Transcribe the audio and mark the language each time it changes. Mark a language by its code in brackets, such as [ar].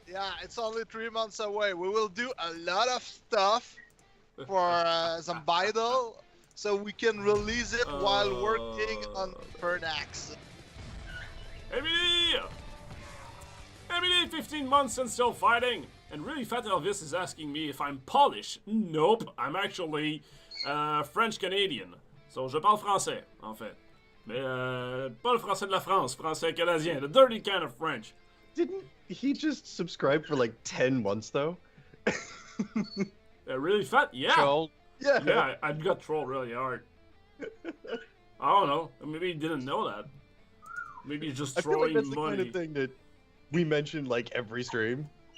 [en] Yeah, it's only 3 months away. We will do a lot of stuff for some Bidle, so we can release it while working on Infernax. Emily! Emily, 15 months and still fighting. And really Fat Elvis is asking me if I'm Polish. Nope, I'm actually French-Canadian. [fr] So je parle français, en fait. Mais pas le français de la France, français canadien, [en] the dirty kind of French. Didn't he just subscribe for like 10 months though? Really Fat? Yeah. Troll. Yeah. Yeah, I got trolled really hard. I don't know. Maybe he didn't know that. Maybe he's just I feel like throwing that's the money. kind of thing that we mention like every stream.